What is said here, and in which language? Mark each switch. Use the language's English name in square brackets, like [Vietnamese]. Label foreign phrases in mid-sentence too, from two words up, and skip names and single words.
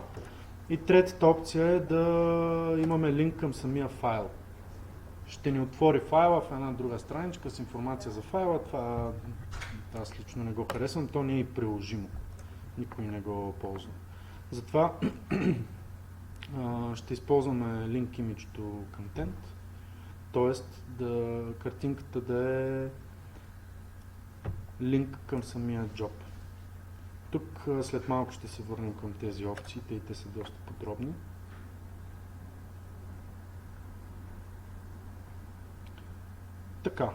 [Bulgarian] И третата опция е да имаме линк към самия файл. Ще ни отвори файла в една друга страничка с информация за файла. Това аз лично не го харесвам, то не е и приложимо. Никой не го ползва. Затова ще използваме [English] link image to content, [Bulgarian] т.е. картинката да е линк към самия job. Тук след малко ще се върнем към тези опции, те са доста подробни. Така.